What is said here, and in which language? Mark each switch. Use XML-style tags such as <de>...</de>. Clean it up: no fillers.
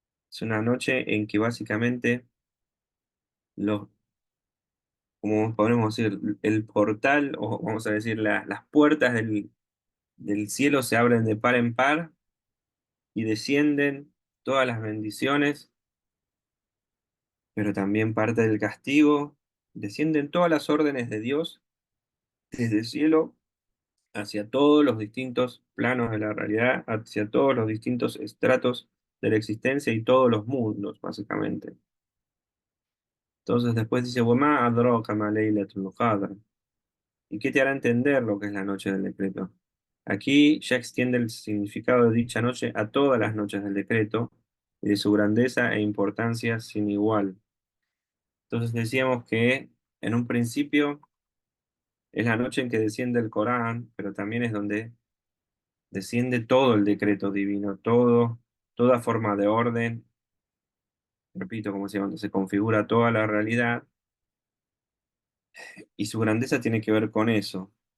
<es>Es una noche en que básicamente los, como podemos decir, el portal, o vamos a decir, las puertas del cielo se abren de par en par y descienden todas las bendiciones, pero también parte del castigo. Descienden todas las órdenes de Dios desde el cielo hacia todos los distintos planos de la realidad, hacia todos los distintos estratos de la existencia y todos los mundos, básicamente. Entonces después dice,</es> <ar>وَمَا أَدْرَاكَ مَا لَيْلَةُ الْقَدْرِ.</ar> <es>¿Y qué te hará entender lo que es la noche del decreto? Aquí ya extiende el significado de dicha noche a todas las noches del decreto y de su grandeza e importancia sin igual. Entonces decíamos que en un principio es la noche en que desciende el Corán, pero también es donde desciende todo el decreto divino, todo, toda forma de orden, repito, como decía, donde se configura toda la realidad, y su grandeza tiene que ver con eso.</es>